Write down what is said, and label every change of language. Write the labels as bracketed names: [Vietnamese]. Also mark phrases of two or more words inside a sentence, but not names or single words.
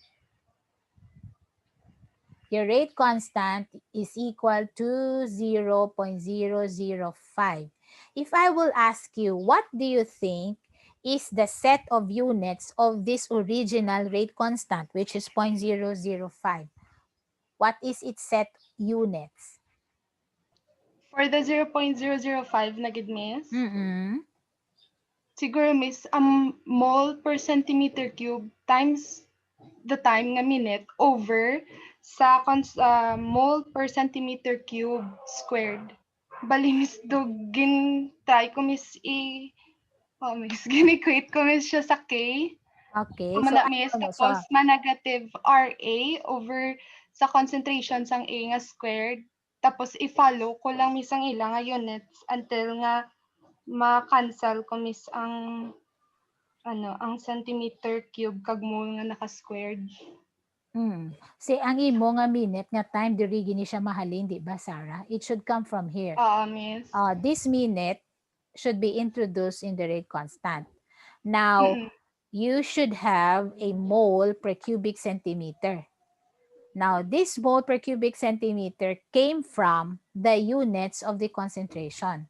[English] Your rate constant is equal to 0.005. If I will ask you, what do you think is the set of units of this original rate constant, which is 0.005? What is its set units? For the 0.005 [Hiligaynon] na gid, [English] Miss. Mm-mm. [Hiligaynon] Siguro, [English] Miss, mole per centimeter cube times the time nga minute over sa mole per centimeter cube squared. [Hiligaynon] Bali, Miss, try ko, Miss, Miss, gin-equate ko, Miss, siya sa K. [English] Okay. So, [Hiligaynon] Mana, Miss, ano, so, tapos ma-negative RA over sa concentration sang A nga squared. Tapos, i-follow ko lang, Miss, ang ilang nga units until nga ma-cancel ko, Miss, ang [English] centimeter cube [Hiligaynon] kag mole nga naka-squared. Si ang imo nga minute nga time diri gini siya mahalin, di ba, Sarah? [English] It should come from here. Miss. This minute should be introduced in the rate constant. Now, you should have a mole per cubic centimeter. Now, this mole per cubic centimeter came from the units of the concentration.